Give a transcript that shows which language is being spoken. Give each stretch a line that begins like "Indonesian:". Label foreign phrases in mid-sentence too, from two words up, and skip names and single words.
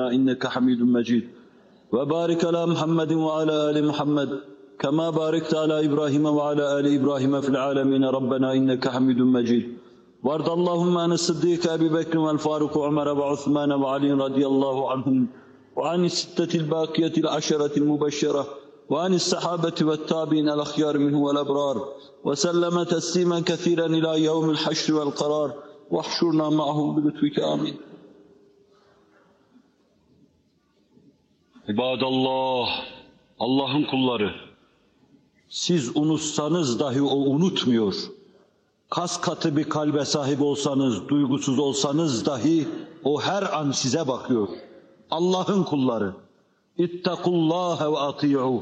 Arabic: إنك حميد مجيد وبارك على محمد وعلى آل محمد كما باركت على إبراهيم وعلى آل إبراهيم في العالمين ربنا إنك حميد مجيد وارض اللهم عن الصديق أبي بكر والفاروق وعمر وعثمان وعلي رضي الله عنهم وعن الستة الباقية العشرة المبشرة وعن الصحابة والتابعين الأخيار منه والأبرار وسلم تسليما كثيرا إلى يوم الحشر والقرار واحشرنا معهم بلطفك آمين.
Turkish: İbadallah, Allah'ın kulları, siz unutsanız dahi o unutmuyor. Kas katı bir kalbe sahip olsanız, duygusuz olsanız dahi o her an size bakıyor. Allah'ın kulları,
Arabic: اتقوا الله وأطيعوه.